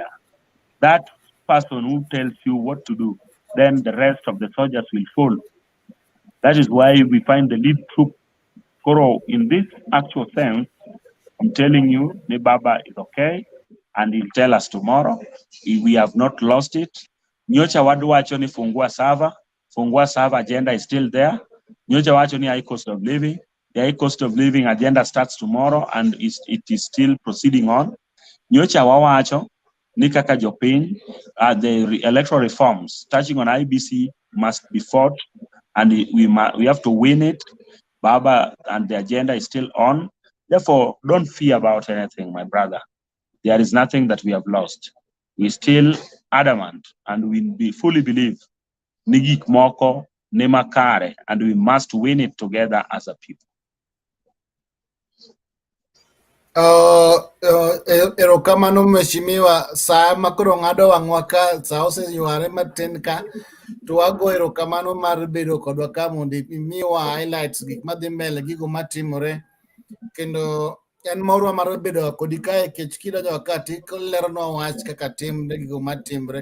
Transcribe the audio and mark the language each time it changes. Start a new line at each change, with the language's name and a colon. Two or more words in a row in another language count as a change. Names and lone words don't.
English: That person who tells you what to do, then the rest of the soldiers will follow. That is why we find the lead troop Koro in this actual sense. I'm telling you, Nebaba is okay, and he'll tell us tomorrow. We have not lost it.
Luo (Kenya and Tanzania): Nyocha wadu wacho ni fungua
English: server agenda is still there.
Luo (Kenya and Tanzania): Nyocha wacho ni
English: high cost of living. The high cost of living agenda starts tomorrow and it is still proceeding on.
Luo (Kenya and Tanzania): Nyocha wawacho ni kaka jopiny,
English: the electoral reforms touching on IBC must be fought, and we have to win it. Baba, and the agenda is still on. Therefore, don't fear about anything, my brother. There is nothing that we have lost. We're still adamant, and we fully believe Nigik Moko, Nemakare, and we must win it together as a people.
Luo (Kenya and Tanzania): Erokamano mheshimiwa, saa makoro ng'ado wang'wa ka, saa oseyware matin ka, to wago erokamano mar bedo kodwa ka mondo imiwa highlights gik madhi mbele, gigo matimore, kendo en morwa mar bedo kodi kae kech kidonjo ka tikoleronwa wach kaka timre gigo matimre.